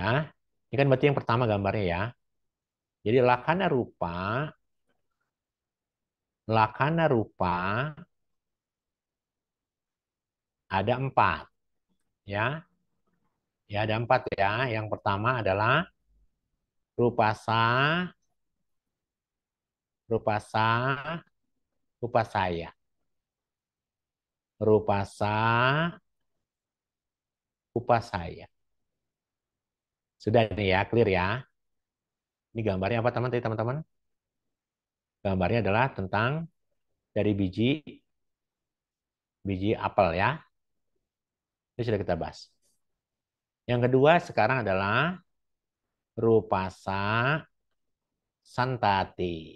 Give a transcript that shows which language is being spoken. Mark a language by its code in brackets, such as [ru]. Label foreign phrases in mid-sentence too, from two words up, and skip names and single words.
[id] Ini kan berarti yang pertama gambarnya ya. Jadi [pi] lakana rupa [id] ada empat ya. Ya ada empat ya. Yang pertama adalah [pi] rupasa, rupasa, rupasaya. Rupasa, upasaya. [id] Sudah nih ya, clear ya. Ini gambarnya apa teman-teman? Gambarnya adalah tentang dari biji apel ya. Ini sudah kita bahas. Yang kedua sekarang adalah [pi] rupasa santati.